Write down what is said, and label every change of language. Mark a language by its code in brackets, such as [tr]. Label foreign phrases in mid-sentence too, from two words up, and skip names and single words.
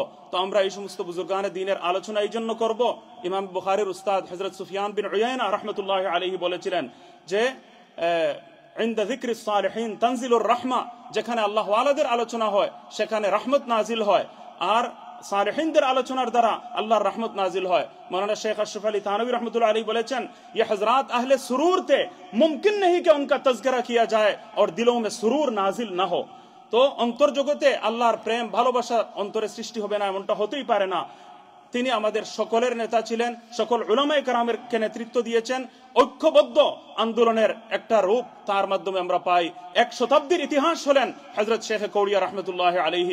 [bn] তো আমরা এই সমস্ত বুজুর্গানে দ্বীনের আলোচনা এই জন্য করব। ইমাম বুখারীর উস্তাদ হযরত সুফিয়ান বিন উয়াইনা রাহমাতুল্লাহি আলাইহি বলেছিলেন যে [ar] عند ذكر الصالحين تنزل الرحمة, [bn] যেখানে আল্লাহ ওয়ালাদের আলোচনা হয় সেখানে রহমত নাজিল হয়, আর সালেহিনদের আলোচনার দ্বারা আল্লাহর রহমত নাজিল হয়। মাওলানা শেখ আশরাফ আলী থানভী রহমাতুল্লাহ আলাইহি বলেছেন, [ur] یہ حضرات اہل سرور تھے، ممکن نہیں کہ ان کا تذکرہ کیا جائے اور دلوں میں سرور نازل نہ ہو. [bn] তো অন্তর জগতে আল্লাহর প্রেম ভালোবাসা অন্তরে সৃষ্টি হবে না, এমনটা হতেই পারে না। তিনি আমাদের সকলের নেতা ছিলেন, সকল উলামায়ে কেরামকে নেতৃত্ব দিয়েছেন। ঐক্যবদ্ধ আন্দোলনের একটা রূপ তার মাধ্যমে আমরা পাই। 1 শতাব্দীর ইতিহাস হলেন হযরত শেখ কৌড়িয়া রাহমাতুল্লাহ আলাইহি।